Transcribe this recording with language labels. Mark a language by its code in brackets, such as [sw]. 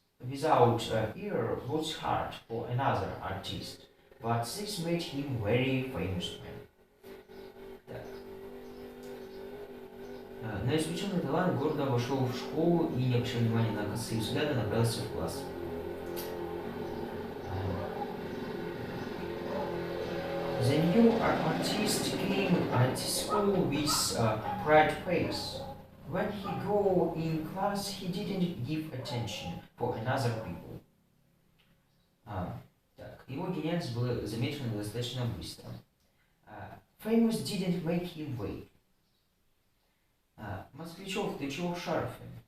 [en] Without ear was hard for another artist, but this made him very famous man. [ru] Так. Новоиспеченный талант гордо вошел в школу и, не обращая внимания на косые взгляды, направился в класс. [en] The new artist came at school with a bright face. When he go in class, he didn't give attention for another people. [ru] Так, его гениальность была замечена достаточно быстро. [en] Famous didn't make him wait. [ru] Москвичев, ты чего в шарфе?